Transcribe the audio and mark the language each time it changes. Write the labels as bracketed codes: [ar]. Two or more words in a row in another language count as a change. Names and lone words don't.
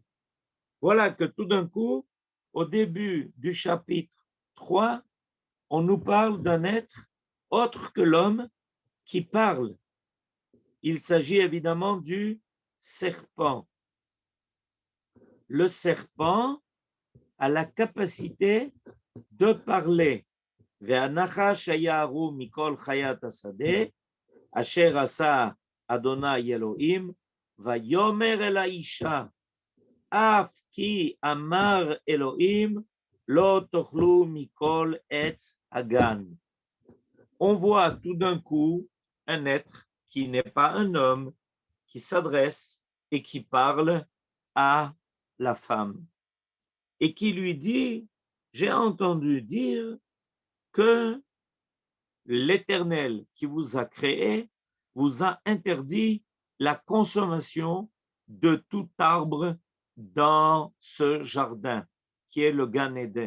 [fr] Voilà que tout d'un coup, au début du chapitre 3, on nous parle d'un être autre que l'homme qui parle. Il s'agit évidemment du serpent. Le serpent a la capacité de parler. [he] והנחש היה ארור מכל חיית השדה, אשר עשה אדוני אלוהים, ויאמר אל האישה, אף כי אמר אלוהים, לא תאכלו מכל עץ הגן. [fr] On voit tout d'un coup un être qui n'est pas un homme, qui s'adresse et qui parle à la femme et qui lui dit, j'ai entendu dire que l'Éternel qui vous a créé vous a interdit la consommation de tout arbre dans ce jardin qui est le Gan Eden.